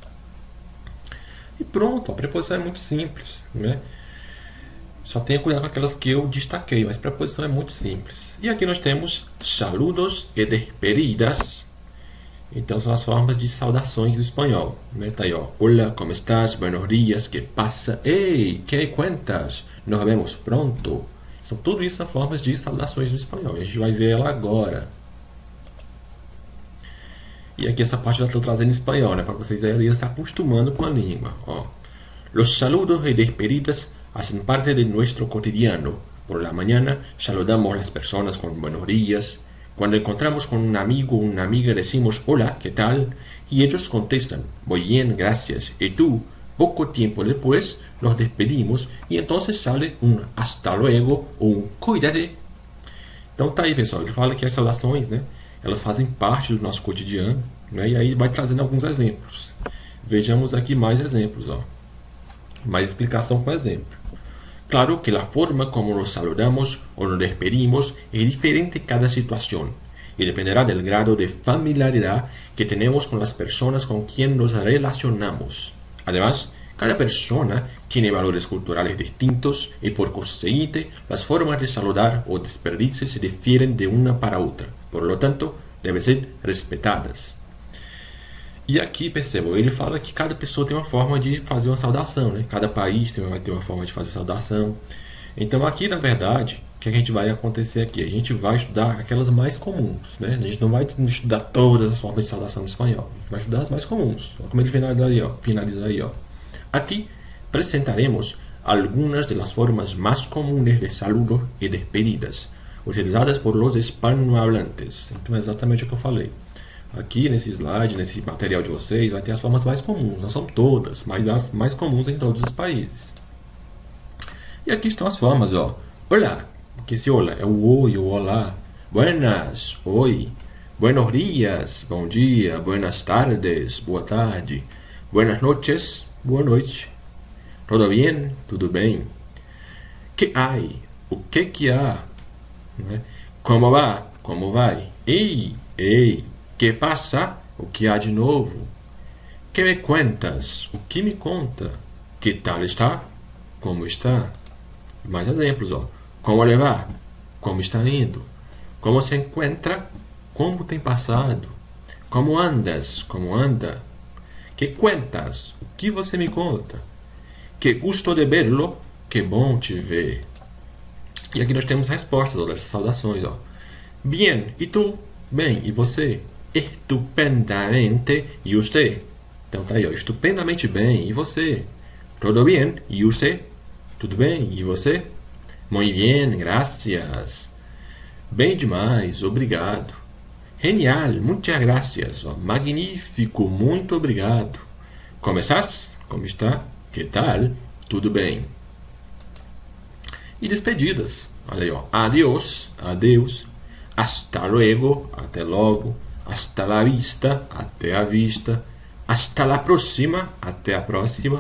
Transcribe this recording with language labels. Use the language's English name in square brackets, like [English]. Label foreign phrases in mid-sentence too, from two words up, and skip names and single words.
[Portuguese] E pronto, a preposição é muito simples, né? Só tenha cuidado com aquelas que eu destaquei, mas preposição é muito simples. E aqui nós temos saludos e despedidas. Então são as formas de saudações do espanhol, né? Tá aí, ó. [Spanish] Hola, como estás? Buenos días, que pasa? Ei, que cuentas? Nos vemos pronto. [Portuguese] Então tudo isso são formas de saudações do espanhol. E a gente vai ver ela agora. E aqui essa parte eu já estou trazendo em espanhol, né? Para vocês irem se acostumando com a língua. Ó. [Spanish] Los saludos y despedidas hacen parte de nuestro cotidiano. Por la mañana saludamos a las personas con buenos días. Cuando encontramos con un amigo o una amiga decimos hola, ¿qué tal? Y ellos contestan, muy bien, gracias. Y tú, poco tiempo después, nos despedimos y entonces sale un hasta luego [Portuguese] ou um [Spanish] cuídate. [Portuguese] Então tá aí, pessoal. Ele fala que as saudações, né, elas fazem parte do nosso cotidiano, né, e aí vai trazendo alguns exemplos. Vejamos aqui mais exemplos, ó. Mais explicação com exemplo. [Spanish] Claro que la forma como nos saludamos o nos despedimos es diferente en cada situación y dependerá del grado de familiaridad que tenemos con las personas con quien nos relacionamos. Además, Cada persona tiene valores culturales distintos y por consiguiente las formas de saludar o despedirse se difieren de una para otra. Por lo tanto, [Portuguese] devem ser respeitadas. E aqui, percebam, ele fala que cada pessoa tem uma forma de fazer uma saudação, né? Cada país vai ter uma forma de fazer saudação. Então aqui, na verdade, o que a gente vai acontecer aqui? A gente vai estudar aquelas mais comuns, né? A gente não vai estudar todas as formas de saudação no espanhol. A gente vai estudar as mais comuns. Como ele finaliza aí, ó. [Spanish] Aqui apresentaremos algunas de las formas más comunes de saludo y despedidas, utilizadas por los hispanohablantes. [Portuguese] Então é exatamente o que eu falei. Aqui nesse slide, nesse material de vocês, vai ter as formas mais comuns. Não são todas, mas as mais comuns em todos os países. E aqui estão as formas, ó. Olá, que esse olá é o oi, o olá. [Spanish] Buenas, oi. Buenos dias, [Portuguese] bom dia. [Spanish] Buenas tardes, [Portuguese] boa tarde. [Spanish] Buenas noches, [Portuguese] boa noite. [Spanish] Todo bien, [Portuguese] tudo bem. [Spanish] Que hay, [Portuguese] o que há? [Spanish] Como va, [Portuguese] como vai. Ei, [Spanish] que passa, [Portuguese] o que há de novo. [Spanish] Que me cuentas, [Portuguese] o que me conta. [Spanish] Que tal está, [Portuguese] como está. Mais exemplos, ó. [Spanish] Como le va, [Portuguese] como está indo. Como se encontra, como tem passado. [Spanish] Como andas, [Portuguese] como anda. [Spanish] Que cuentas, [Portuguese] o que você me conta. [Spanish] Que gusto de verlo, [Portuguese] que bom te ver. E aqui nós temos respostas, ó, dessas saudações, ó. Bien, e tu? Bem, e você? Estupendamente, e você? Então tá aí, ó. Estupendamente bem, e você? [Spanish] Todo bien, [Portuguese] e você? Tudo bem, e você? [Spanish] Muy bien, gracias. [Portuguese] Bem demais, obrigado. [Spanish] Genial, muchas gracias. [Portuguese] Ó, magnífico, muito obrigado. [Spanish] Como estás? [Portuguese] Como está? Que tal? Tudo bem. E despedidas. Olha aí, ó. Adiós, adeus. [Spanish] Hasta luego, [Portuguese] até logo. [Spanish] Hasta la vista, [Portuguese] até a vista. [Spanish] Hasta la próxima, [Portuguese] até a próxima.